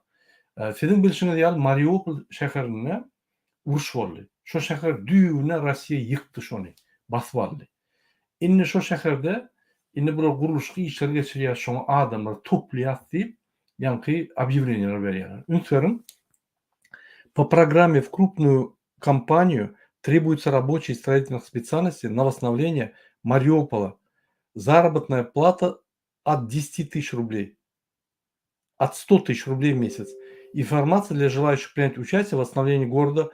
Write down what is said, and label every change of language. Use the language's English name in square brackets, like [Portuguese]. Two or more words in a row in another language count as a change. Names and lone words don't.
[Turkmen] Sizin bilişiňiz ýaly Mariupol şäherine uruş boldy. Şo şäher düýüne Rossiýa ýykdy şonu. Basıp aldy. Indi şo şäherde bular guruluşky işler geçirýär, şoňa adamlar toplaýar diýip ýanky объявлениялар berýärler. [Russian] Ünslerin по программе в крупную компанию требуются рабочие строительных специальностей на восстановление Мариупола. Заработная плата от 10 000 рублей. От 100 000 рублей в месяц. Информация для желающих принять участие в восстановлении города.